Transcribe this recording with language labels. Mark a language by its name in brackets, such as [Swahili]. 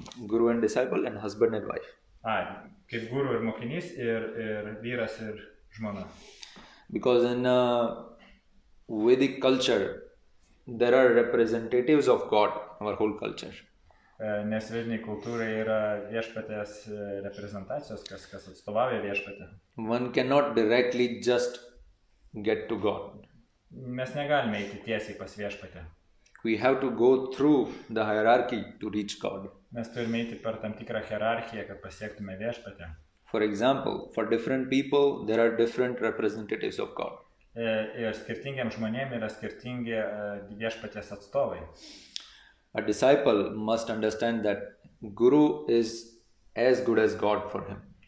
[English] Guru and disciple and husband and wife. [Lithuanian] Kaip guru ir mokinys ir vyras ir žmona. [English] Because in Vedic culture, there are representatives of God, our whole culture. [Lithuanian] Nes vediniai kultūrai yra viešpatės reprezentacijos, kas atstovauja viešpatę. [English] One cannot directly just get to God. [Lithuanian] Mes negalime eiti tiesiai pas viešpatę. [English] We have to go through the hierarchy to reach God. [Lithuanian] Mes turime eiti per tam tikrą hierarchiją, kad pasiektume viešpatę. [English] For example, for different people, there are different representatives of God. [Lithuanian] Ir skirtingiems žmonėms yra skirtingi viešpatės atstovai. [English] A disciple must understand that Guru is as good as God for him.